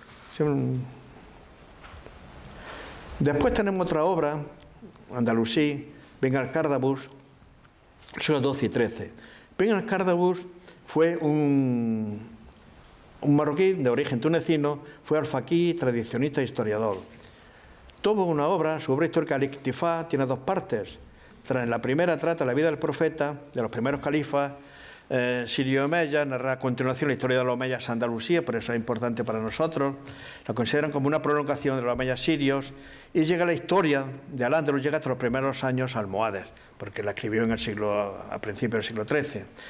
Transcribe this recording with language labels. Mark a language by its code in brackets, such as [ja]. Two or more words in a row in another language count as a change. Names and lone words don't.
[es] Después tenemos otra obra, andalusí, Ben al-Kardabus, siglos XII y XIII. Ben al-Kardabus fue un marroquí de origen tunecino, fue alfaquí, tradicionista e historiador. Tuvo una obra, su obra histórica Al-Iktifá, tiene dos partes. La primera trata la vida del profeta, de los primeros califas, Sirio Omeya, narra a continuación la historia de los omeyas en Andalucía, por eso es importante para nosotros. Lo consideran como una prolongación de los omeyas sirios y llega la historia de Al-Ándalus, llega hasta los primeros años almohades, porque la escribió a principios del siglo XIII.